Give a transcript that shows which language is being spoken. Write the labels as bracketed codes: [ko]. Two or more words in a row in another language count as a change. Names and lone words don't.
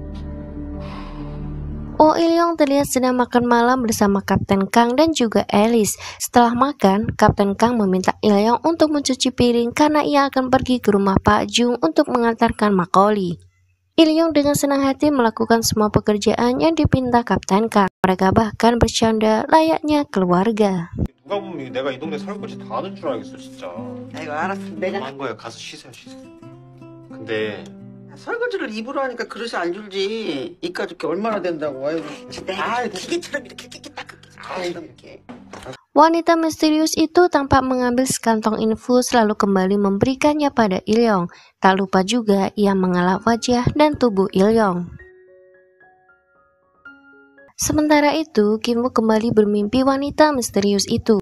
[id] Oh Il-young terlihat sedang makan malam bersama Kapten Kang dan juga Alice. Setelah makan, Kapten Kang meminta Il-young untuk mencuci piring karena ia akan pergi ke rumah Pak Jung untuk mengantarkan Macaulay. Il-young dengan senang hati melakukan semua pekerjaan yang dipinta Kapten Kang. Mereka bahkan bercanda layaknya keluarga. [ko] 누가 보면 내가 이 동네 설거지 다 하는 줄 알겠어 진짜. 아이고 알았어. 내가 한 거야. 가서 씻어요. 근데 설거지를 입으로 하니까 그릇이 안 줄지. 이까짓 게 얼마나 된다고. 아이고. 아, 기계처럼 이렇게 딱 이렇게. [id] Wanita misterius itu tampak mengambil sekantong infus lalu kembali memberikannya pada Il-young. Tak lupa juga ia mengelap wajah dan tubuh Il-young. Sementara itu, Kim Wook kembali bermimpi wanita misterius itu.